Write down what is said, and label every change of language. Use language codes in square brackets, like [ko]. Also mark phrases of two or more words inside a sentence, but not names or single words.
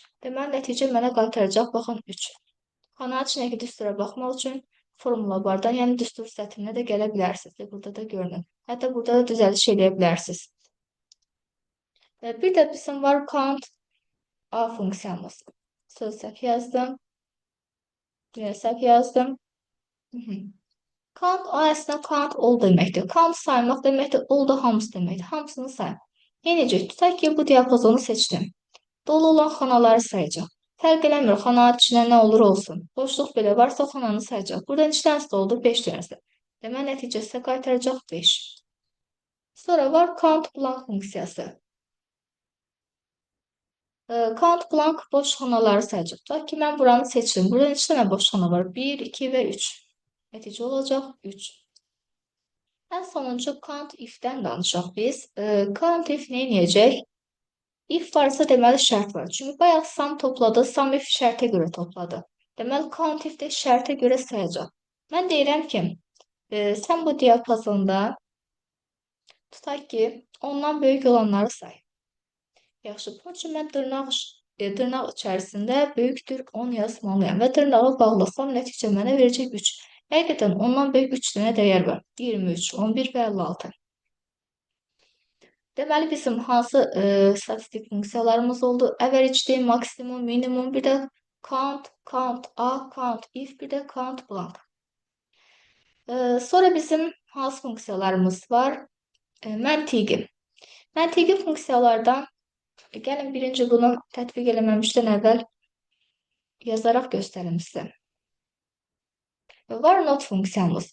[az] Deməli, nəticə mənə qaytaracaq, baxın, 3. Xananın içindəki düstura baxmaq üçün [en] formula bardan, [az] yəni düstur sətrinə də gələ bilərsiniz. Burada da görünür. Hətta burada da düzəliş eləyə bilərsiniz. Bir də bizim var count A funksiyamız. Söz səhv yazdım. Səhv yazdım. Count A əslində [en] count all [az] deməkdir. Count saymaq deməkdir, all da hamısı deməkdir. Hamısını say. Necə? Tutaq ki, bu diapazonu seçdim. Dolu olan xanaları sayacaq. Fərq eləmir, xananın içində nə olur olsun. Boşluq belə varsa xananı sayacaq. Burada neçə dənəsi oldu? 5 dənəsi. Deməli, nəticəsi qaytaracaq 5. Sonra var count blank funksiyası. Count blank boş xanaları sayacaq. Tutaq ki, mən buranı seçdim. Burada neçə dənə boş xana var? 1, 2 və 3. Nəticə olacaq 3. Ən sonuncu count if-dən danışaq biz. Count if nə edəcək? If varsa deməli şərt var. Çünki bayaq sum topladı, sum if şərtə görə topladı. Deməli count if də şərtə görə sayacaq. Mən deyirəm ki, sən bu diapazonda tutaq ki, ondan böyük olanları say. Yaxşı, bunun üçün mən dırnaq içərisində böyükdür 10 yazmalıyam və dırnağı bağlasam nəticə mənə verəcək 3. Həqiqətən ondan böyük 3 dənə dəyər var. 23, 11 və 56. Deməli bizim hansı statistik funksiyalarımız oldu? Average, maksimum, minimum, bir də count, count A, count if, bir də count blank. Sonra bizim hansı funksiyalarımız var? Məntiqi. Məntiqi funksiyalardan gəlin birinci bunu tətbiq eləməmişdən əvvəl yazaraq göstərim sizə. Var not funksiyamız.